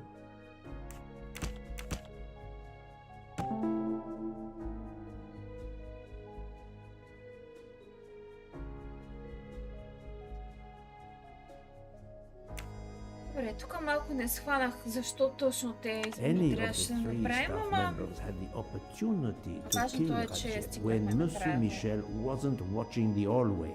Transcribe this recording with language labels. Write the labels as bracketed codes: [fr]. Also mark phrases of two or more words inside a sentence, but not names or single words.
[bg] Добре, тук малко не схванах защо точно те [en] Any of [bg] трябваше [en] the [bg] да [en] three [bg] направим, [en] staff [bg] ама [en] members had the opportunity to [bg] важното [en] kill [bg] е, че [en] Ratchet [bg] стигнахме [en] when [bg] на [en] Monsieur [bg] време. [en] Michel wasn't watching the hallway.